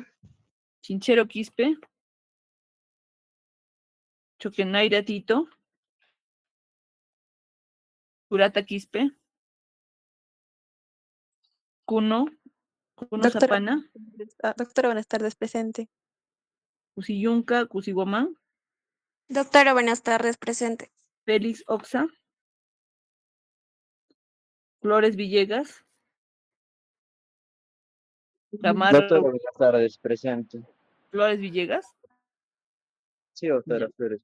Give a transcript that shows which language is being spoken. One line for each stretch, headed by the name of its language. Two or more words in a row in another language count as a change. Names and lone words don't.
Spanish: Chinchero Quispe. Choquenaira Tito. Curata Quispe. Cuno Doctora, Zapana. doctora, buenas tardes. Presente. Cusiyunca, Cusiguamán. Doctora, buenas tardes. Presente. Félix Oxa. Flores Villegas. Camargo. Doctora, buenas tardes, presente. Flores Villegas. Sí, doctora Flores.